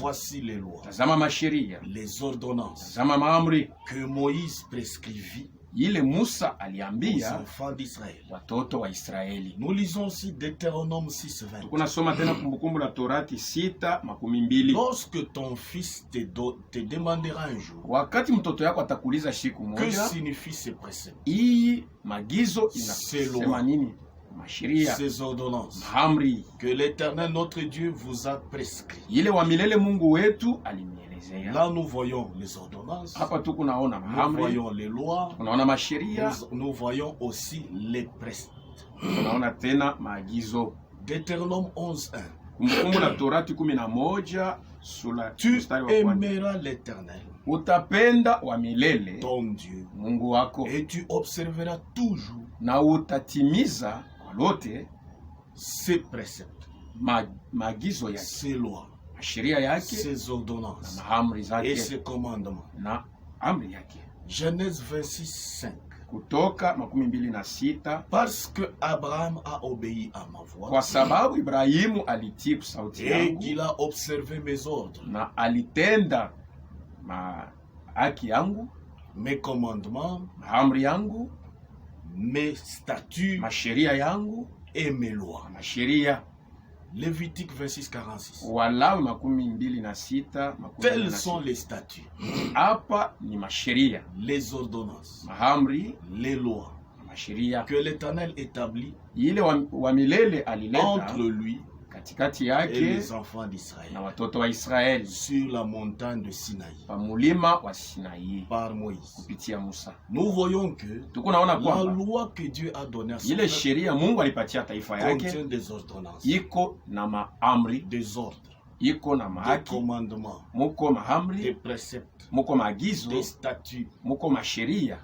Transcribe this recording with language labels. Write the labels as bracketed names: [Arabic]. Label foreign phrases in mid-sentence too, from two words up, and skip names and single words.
[French] Voici les lois. [Swahili] Tazama masheria. [French] Les ordonnances. [Swahili] Tazama maamri. [French] Que Moïse prescrivit. [Swahili] Ile Musa [French] Aux [Swahili] aliambia [French] enfants d'Israël. [Swahili] watoto wa Israeli. [French] Nous lisons aussi Deutéronome 6:20. [Swahili] Tunasoma tena Kumbukumbu la Torati 6:20. [French] Lorsque ton fils te demandera un jour, [Swahili] Wakati mtoto yako atakuuliza siku [French] que [Swahili] moja, [French] signifient ces préceptes, [Swahili] hii maagizo [French] C'est [Swahili] inasema [French] loi. [Swahili] nini? Masheria, [French] ces ordonnances, [Swahili] maamri. [French] que l'Éternel notre Dieu vous a prescrit. [Swahili] Ile wa milele Mungu wetu alinielezea. [French] Là, nous voyons les ordonnances, [Swahili] Hapa tu kunaona [French] nous [Swahili] maamri, [French] voyons les lois, [Swahili] tunaona masheria, [French] nous voyons aussi les préceptes. [Swahili] tunaona tena maagizo. [French] Deutéronome 11:1. [Swahili] Kumbukumbu la Torati 11 sura [French] Tu [Swahili] mstari wa kwanza. [French] aimeras l'Éternel, [Swahili] Utapenda wa milele [French] ton Dieu, [Swahili] Mungu wako [French] et tu observeras toujours [Swahili] na utatimiza kwa lote [French] ses préceptes, [Swahili] maagizo yake, [French] ses lois, [Swahili] sheria yake [French] ses [Swahili] na [French] ordonnances [Swahili] maamri [French] et [Swahili] zake [French] ses commandements. [Swahili] na amri yake. [French] Genèse 26:5. [Swahili] Kutoka 26. [French] Parce que Abraham a obéi à ma voix [Swahili] Kwa sababu Ibrahimu alitii sauti [French] et [Swahili] yangu [French] qu'il a observé mes ordres, [Swahili] na alitenda haki yangu, [French] mes commandements, [Swahili] maamri yangu, [French] mes statuts [Swahili] masheria yangu, [French] et mes lois. [Swahili] masheria. [French] Lévitique 26:46. [Swahili] Walawi 26. [French] Tels sont les statuts, [Swahili] Hapa ni masheria, [French] les ordonnances, [Swahili] maamri, [French] les lois [Swahili] masheria [French] que l'Éternel établit [Swahili] ile wa milele alileta [French] entre lui [Swahili] katikati [French] et [Swahili] yake [French] les enfants d'Israël [Swahili] na watoto wa Israeli [French] sur la montagne de Sinaï [Swahili] pa mulima wa Sinai [French] par Moïse. [Swahili] kupitia Musa. [French] Nous voyons que [Swahili] Tukunaona [French] la [Swahili] kwamba [French] loi que Dieu a donnée à son [Swahili] ile [French] peuple [Swahili] sheria Mungu alipatia taifa yake [French] contient des ordonnances, [Swahili] iko na maamri, [French] des ordres, [Swahili] iko na [French] des [Swahili] mahaki, [French] commandements, [Swahili] muko [French] des [Swahili] maamri, [French] préceptes, [Swahili] muko maagizo, [French] des statuts [Swahili] muko masheria